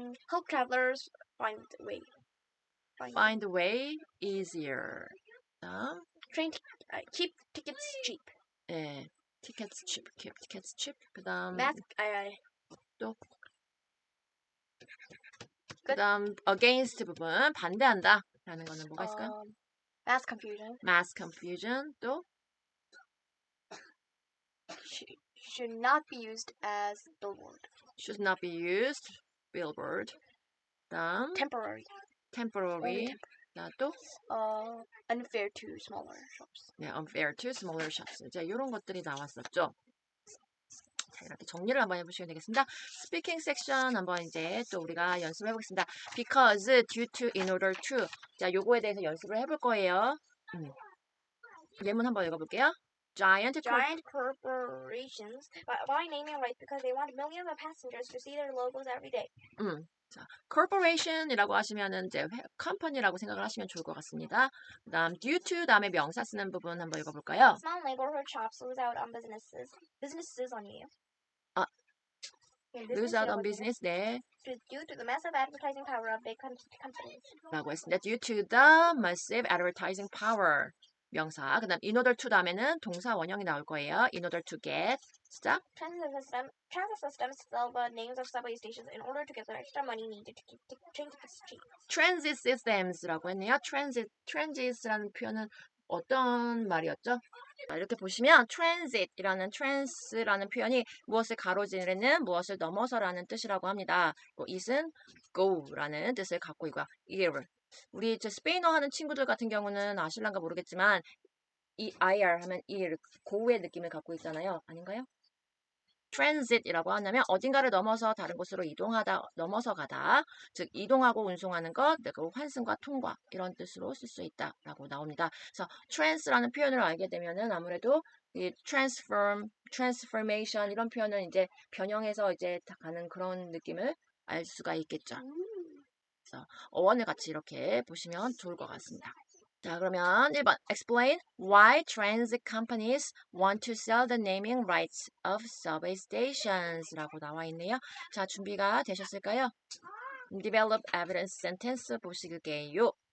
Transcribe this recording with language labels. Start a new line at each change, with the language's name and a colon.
English: help travelers find a way. find way easier. 그다음 Keep tickets cheap. 예, tickets cheap, keep tickets cheap.
Korean: 그다음 또 그다음 against 부분 반대한다라는 거는 뭐가 있을까요?
English: mass confusion. mass confusion 또 Should not be used as billboard. should not be used billboard. 그다음 Temporary. temporary. 자, 또 unfair to smaller shops. 네, unfair to smaller shops.
Korean: 이제 이런 것들이 나왔었죠. 자, 이렇게 정리를 한번 해보시면 되겠습니다. 스피킹 섹션 한번 이제 또 우리가 연습해 보겠습니다.
English: because, due to, in order to.
Korean: 자, 요거에 대해서 연습을 해볼 거예요. 예문 한번 읽어볼게요. Giant
English: corporations buy naming rights because they want millions of passengers to see their logos every day.
Korean: 자, corporation이라고 하시면은 이제 company라고 생각을 하시면 좋을 것 같습니다. 그다음 due to 다음에 명사 쓰는 부분 한번 읽어볼까요?
English: Small neighborhood shops lose out on businesses
Korean: 아니에요?
English: lose out on business, 네. Due to the massive advertising power of big companies.
Korean: 라고 했습니다.
English: due to the massive advertising power.
Korean: 명사. 그다음 in order to 다음에는 동사 원형이 나올 거예요.
English: in order to get. 시작. Transit systems sell the names of subway stations in order to get the extra money needed to keep train tickets cheap.
Korean: transit systems라고 했네요. transit라는 표현은 어떤 말이었죠? 자, 이렇게 보시면 transit이라는 표현이 무엇을 가로지르는, 무엇을 넘어서라는 뜻이라고 합니다. it은 go라는 뜻을 갖고 있고요.
Spanish: ir.
Korean: 우리 이제 스페인어 하는 친구들 같은 경우는 아실란가 모르겠지만 이 ir 하면 ir, go의 느낌을 갖고 있잖아요. 아닌가요? transit이라고 하냐면 어딘가를 넘어서 다른 곳으로 넘어서 가다. 즉 이동하고 운송하는 것, 그리고 환승과 통과 이런 뜻으로 쓸 수 있다라고 나옵니다. 그래서 trans라는 표현을 알게 되면은 아무래도 이 transformation 이런 표현은 이제 변형해서 이제 가는 그런 느낌을 알 수가 있겠죠. 그래서 어원을 같이 이렇게 보시면 좋을 것 같습니다. 자, 그러면 1번
English: explain why transit companies want to sell the naming rights of subway stations
Korean: 라고 나와 있네요. 자, 준비가 되셨을까요?
English: Develop evidence sentence
Korean: 보실게요.